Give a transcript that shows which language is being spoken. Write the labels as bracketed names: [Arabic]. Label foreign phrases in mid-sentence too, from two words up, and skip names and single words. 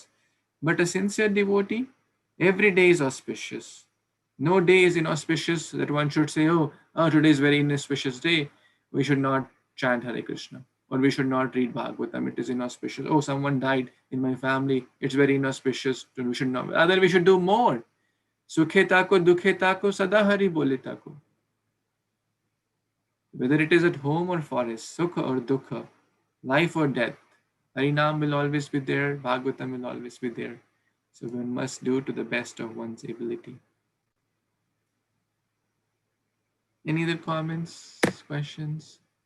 [English] But a sincere devotee, every day is auspicious. No day is inauspicious that one should say, oh, today is very inauspicious day. We should not chant Hare Krishna, or we should not read Bhagavatam. It is inauspicious. Oh, someone died in my family. It's very inauspicious. We should not. Rather, we should do more. [Bangla] Sukhe tako, dukhe tako, sada hari bole tako. [English] Whether it is at home or forest, sukha or dukha, life or death, Harinam will always be there. Bhagavatam will always be there. So one must do to the best of one's ability. Any other comments, questions?